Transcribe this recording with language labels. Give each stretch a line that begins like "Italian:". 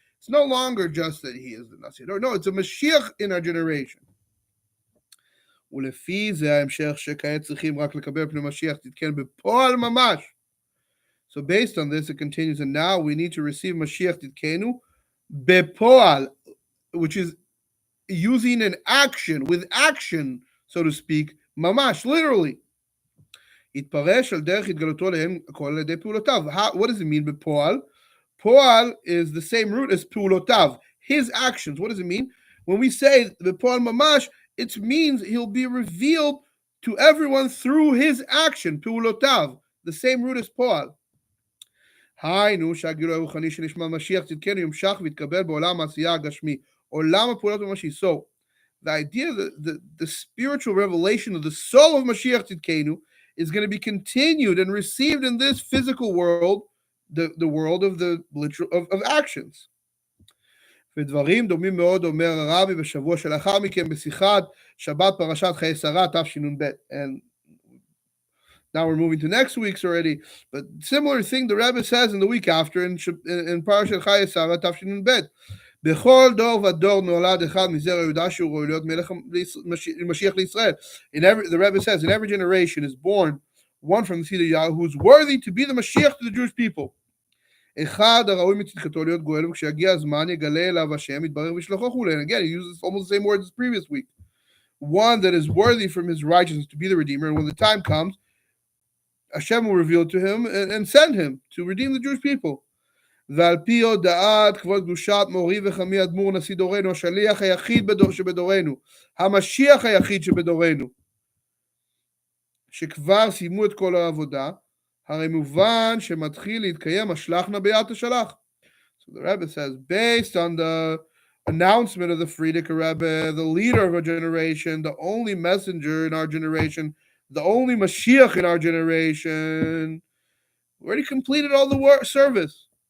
English: It's no longer just that he is the Nasi. No, it's a Mashiach in our generation.
Hebrew: ולפי זה ההמשך שכעת צריכים רק לקבל פני משיח תתקן בפועל ממש.
English: So based on this, it continues, and now we need to receive Mashiach Titkenu בפועל, which is using an action, with action, so to speak, ממש, literally.
Hebrew: יתפרש על דרך התגלותו להם הכל על ידי פעולותיו.
English: What does it mean בפועל? פועל is the same root as פעולותיו, his actions. What does it mean? When we say בפועל ממש, it means he'll be revealed to everyone through his action, פעולותיו, the same root as פועל.
Hebrew: היינו שהגילוי הרוחני שנשמע משיח צדקנו ימשך ויתקבל בעולם העשייה הגשמי, עולם הפעולות הממשי.
English: So, the idea that the spiritual revelation of the soul of Mashiach Tzidkenu is going to be continued and received in this physical world, the world of the literal of actions.
Hebrew: ודברים דומים מאוד אומר הרבי בשבוע שלאחר מכן בשיחת שבת פרשת חיי שרה תשנ"ב.
English: And now we're moving to next week's already, but similar thing the Rebbe says in the week after in פרשת חיי שרה תשנ"ב.
Hebrew: בכל דור ודור נולד אחד מזרע יהודה שהוא ראוי להיות משיח לישראל.
English: The Rebbe says in every generation is born one from the seed of Yahweh who is worthy to be the Mashiach to the Jewish people.
Hebrew: אחד הראוי מצדקתו להיות גואל, וכשיגיע הזמן יגלה אליו השם, יתברר וישלחו וכולי.
English: And again, he uses almost the same words as previous week. one that is worthy from his righteousness to be the Redeemer. And when the time comes, Hashem will reveal to him and send him to redeem the Jewish people.
Hebrew: ועל פי הודעת כבוד קדושת מורי וחמי אדמו"ר נשיא דורנו, השליח היחיד שבדורנו, המשיח היחיד שבדורנו, שכבר סיימו את כל העבודה, הרי מובן שמתחיל להתקיים השלח נא ביאת השלח.
English: So the Rebbe says, based on the announcement of the Frierdiker Rebbe, the leader of our generation, the only messenger in our generation, the only mashiach in our generation, we already completed all the service.